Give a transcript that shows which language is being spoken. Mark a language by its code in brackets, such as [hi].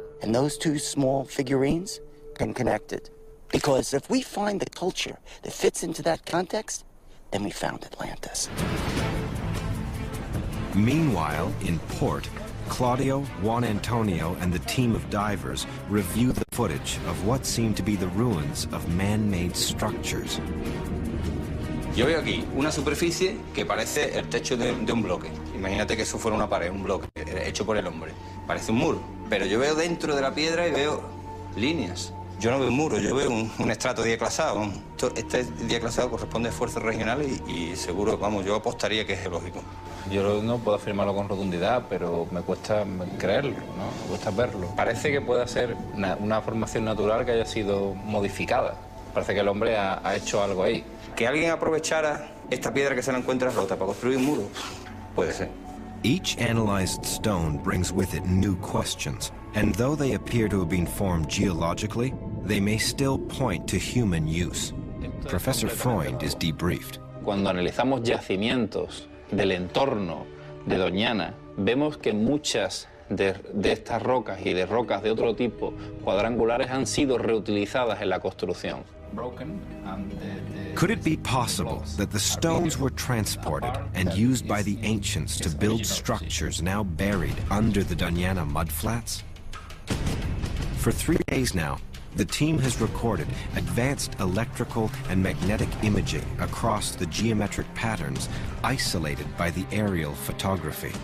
[en] And those two small figurines can connect it. Because if we find the culture that fits into that context, then we found Atlantis. Meanwhile, in port, Claudio, Juan Antonio, and the team of divers review the footage of what seem to be the ruins of man-made structures. [es] Yo veo aquí una superficie que parece el techo de un bloque. Imagínate que eso fuera una pared, un bloque hecho por el hombre. Parece un muro, pero yo veo dentro de la piedra y veo líneas. Yo no veo un muro, yo veo un estrato diaclasado. Este diaclasado corresponde a esfuerzos regionales y seguro, vamos, yo apostaría que es geológico. Yo no puedo afirmarlo con rotundidad, pero me cuesta creerlo, ¿no? Me cuesta verlo. Parece que pueda ser una formación natural que haya sido modificada. Parece que el hombre ha hecho algo ahí. Que alguien aprovechara esta piedra que se la encuentra rota para construir un muro, puede ser. [en] Each analyzed stone brings with it new questions, and though they appear to have been formed geologically, they may still point to human use. Professor Freund is debriefed. [es] Cuando analizamos yacimientos del entorno de Doñana, vemos que muchas de estas rocas y de rocas de otro tipo cuadrangulares han sido reutilizadas en la construcción. [en] Could it be possible that the stones were transported and used by the ancients to build structures now buried under the Doñana mudflats? For 3 days now, the team has recorded advanced electrical and magnetic imaging across the geometric patterns isolated by the aerial photography.